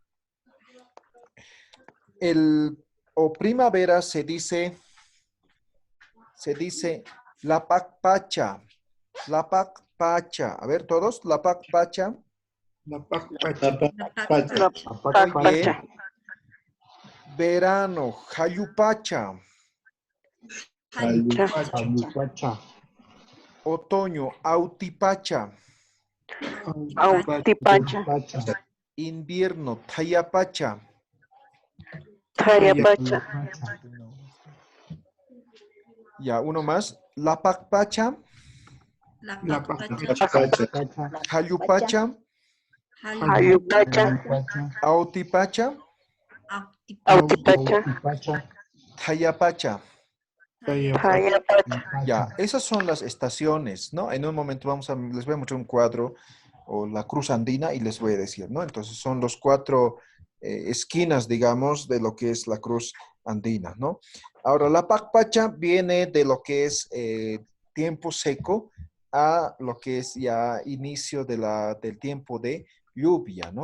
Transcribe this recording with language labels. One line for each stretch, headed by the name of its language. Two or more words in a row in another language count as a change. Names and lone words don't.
Spanish: O primavera se dice la pacpacha, la pacpacha. A ver, todos, la pacpacha. La paca, La Muy pacha. bien. Verano, jayupacha. Ayupacha, Otoño, autipacha. Autipacha. Invierno, tayapacha. Tayapacha. Ya, uno más. La pacpacha, La paca, jayupacha, Ayupacha. autipacha, Autipacha. tayapacha. Tayapacha. Ya, esas son las estaciones, ¿no? En un momento les voy a mostrar un cuadro o la cruz andina y les voy a decir, ¿no? Entonces son los 4 esquinas, digamos, de lo que es la cruz andina, ¿no? Ahora, la pacpacha viene de lo que es tiempo seco a lo que es ya inicio del tiempo de lluvia, ¿no?